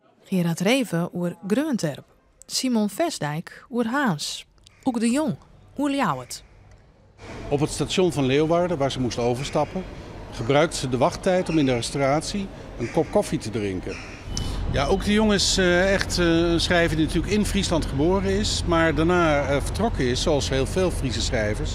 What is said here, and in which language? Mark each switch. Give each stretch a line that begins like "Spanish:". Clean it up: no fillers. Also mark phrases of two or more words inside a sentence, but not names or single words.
Western Frisian: Gerard Reven oer Grunterp. Simon Vestdijk oer Haans. Ook de Jong oer Ljouwert.
Dutch: Op het station van Leeuwarden, waar ze moest overstappen, gebruikte ze de wachttijd om in de restauratie een kop koffie te drinken. Ja, ook de Jong is echt een schrijver die natuurlijk in Friesland geboren is, maar daarna vertrokken is, zoals heel veel Friese schrijvers.